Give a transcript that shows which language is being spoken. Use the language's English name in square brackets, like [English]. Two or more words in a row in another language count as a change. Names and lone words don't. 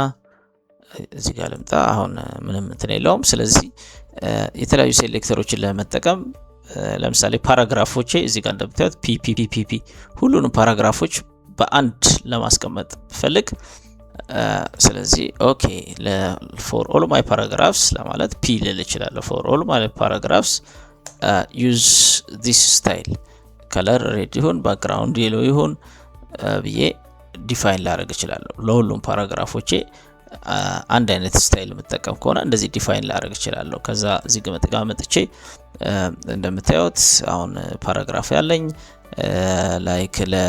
[Amharic] እዚህ ጋር ልምጣ። አሁን ምንም እንትን የለውም። ስለዚህ የተለያዩ ሴሌክተሮችን ለመጠቀም ለምሳሌ ፓራግራፎቼ እዚህ ጋር እንደምታዩት ፒፒፒፒ ሁሉንም ፓራግራፎች በአንድ ለማስቀመጥ ፈልግ ስለዚህ ኦኬ [English] for all my paragraphs [Amharic] ለማለት ፒ ልል እችላለሁ። [English] for all my paragraphs use this style color red [Amharic] ይሁን [English] background yellow [Amharic] ይሁን ብዬ ዲፋይን ላደርግ እችላለሁ። ለሁሉም ፓራግራፎቼ አንድ አይነት ስታይል መጠቀም ከሆነ እንደዚህ ዲፋይን ላደርግ እችላለሁ። ከዛ እዚህ ጋር መጥቼ እንደምታዩት አሁን ፓራግራፍ ያለኝ ላይክ